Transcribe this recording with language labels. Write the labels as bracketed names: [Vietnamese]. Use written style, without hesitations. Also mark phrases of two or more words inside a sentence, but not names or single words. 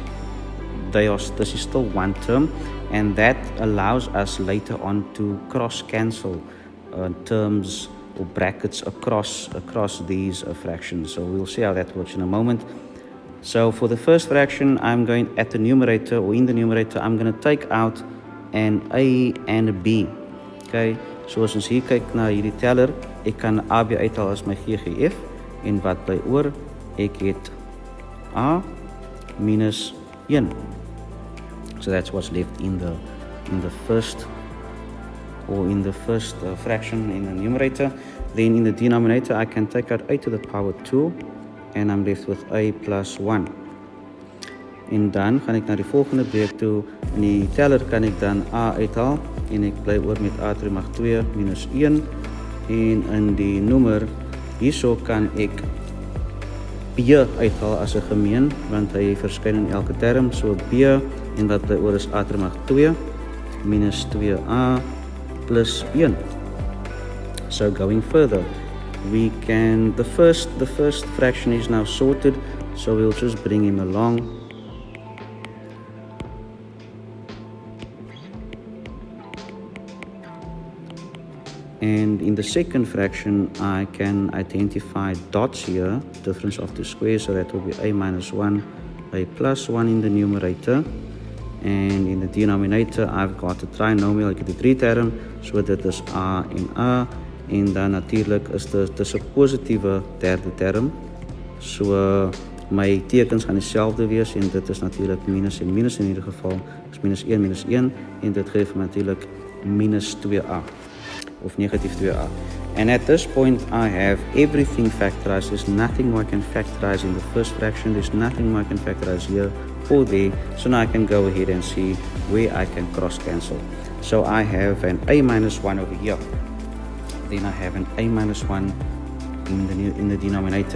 [English] This is still one term, and that allows us later on to cross-cancel terms or brackets across these fractions. So we'll see how that works in a moment. So for the first fraction, I'm going at the numerator, or in the numerator, I'm going to take out an A and a B. [Afrikaans] Okay, so as ons hier kyk na hierdie teller, ek kan A B uithaal as my GGF, en wat bly oor, ek het A minus 1. [English] So that's what's left in the first fraction in the numerator. Then in the denominator, I can take out A to the power 2, and I'm left with A plus 1. [Afrikaans] En dan gaan ek na die volgende breek toe. In die teller kan ek dan A uithaal en ek bly oor met A terug mag 2 minus 1. En in die noemer hierso kan ek B uithaal as 'n gemeen, want hy verskyn in elke term. So B, en wat bly oor is A terug mag 2 minus 2A plus 1. [English] So going further, we can, the first fraction is now sorted, so we'll just bring him along. And in the second fraction, I can identify dots here, difference of two squares, so that will be A minus 1, A plus 1 in the numerator. And in the denominator, I've got a trinomial, [Afrikaans] ek het die 3 term, so dit is A en A. En dan natuurlijk is dit 'n positiewe derde term. So my tekens gaan dieselfde wees, en dit is natuurlijk minus en minus in hierdie geval. Is minus 1, en dit geef natuurlijk minus 2A. [English] Of negative 2A. And at this point, I have everything factorized. There's nothing more I can factorize in the first fraction. There's nothing more I can factorize here or there. So now I can go ahead and see where I can cross cancel. So I have an A minus 1 over here. Then I have an A minus 1 in the denominator.